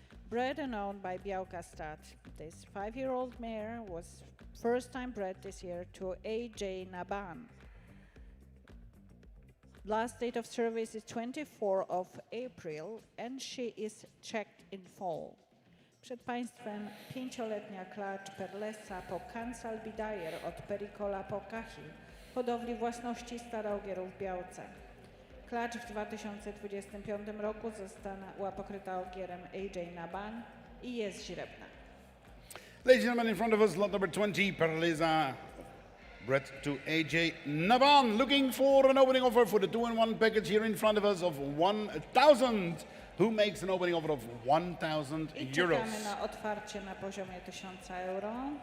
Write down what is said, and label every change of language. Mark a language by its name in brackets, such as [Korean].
[English] Bred and owned by Białkastad. This 5-year-old mare was first time bred this year to AJ Naban. Last date of service is 24 of April and she is checked in fall. [Polish] Przed Państwem 5-letnia klacz Perlesa po Alvida od Pericola po Kahil, hodowli własności Starogierów w Białce. Klacz w 2025 roku została pokryta ogierem AJ Naban i jest źrebna. [English] Ladies and gentlemen, in front of us, lot number 20, Perlesa, bred to AJ Naban, looking for an opening offer for the 2-in-1 package here in front of us of 1,000. Who makes an opening offer of 1,000 I euros? [Polish] czekamy na otwarcie na poziomie 1000 euro.